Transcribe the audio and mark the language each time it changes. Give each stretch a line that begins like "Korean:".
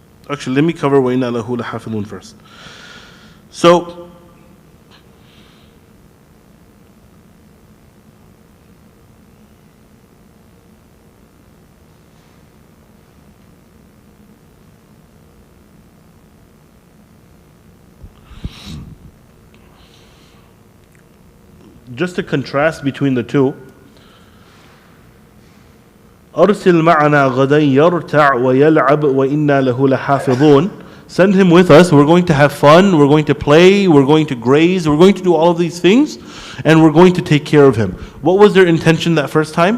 English: Actually, let me cover
Arabic: وَإِنَّا لَهُ لَحَافِظُونَ
English: first. So, just a contrast between the two.
Arabic: أرسل معنا غدا يرتع ويلعب وإنا له لحافظون.
English: Send him with us. We're going to have fun. We're going to play. We're going to graze. We're going to do all of these things, and we're going to take care of him. What was their intention that first time?